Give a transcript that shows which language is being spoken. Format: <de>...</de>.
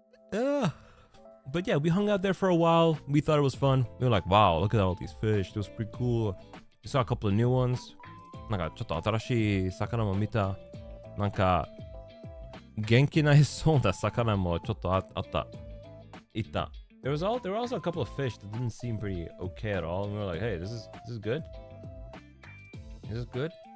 <en>But yeah, we hung out there for a while. We thought it was fun. We were like, wow, look at all these fish. It was pretty cool. We saw a couple of new ones.</en> <ja>なんかちょっと新しい魚も見た。なんか元気ないそうな魚もちょっとあった。いた。</ja> <en>There were also a couple of fish that didn't seem pretty okay at all. And we were like, hey, this is good? Is this good?</en>